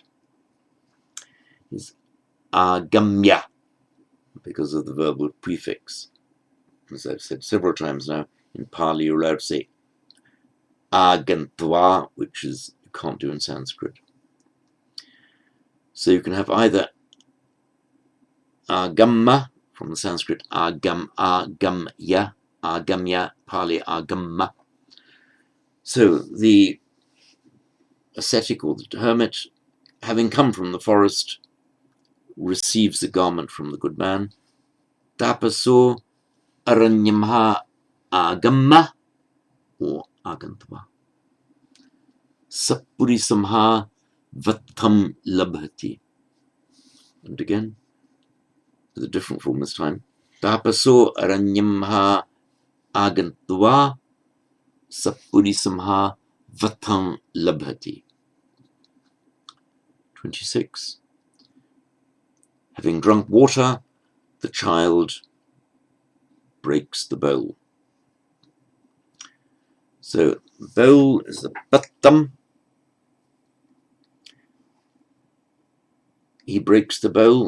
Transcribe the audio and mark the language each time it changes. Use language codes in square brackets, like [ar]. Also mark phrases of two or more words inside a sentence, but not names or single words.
[en] Is agamya, because of the verbal prefix. As I've said several times now, in Pali you're allowed to say agantva, which is you can't do in Sanskrit. So you can have either agamma, from the Sanskrit agamya, Pali agamma. So the ascetic or the hermit, having come from the forest, receives the garment from the good man. [pi] Tapaso aranyamha agamma or agantva. Sapurisamha vatam labhati. [en] And again, with a different form this time. [pi] Tapaso aranyamha agantva sapurisamha vatam labhati. [en] 26. Having drunk water, the child breaks the bowl. So bowl is the pattam. He breaks the bowl.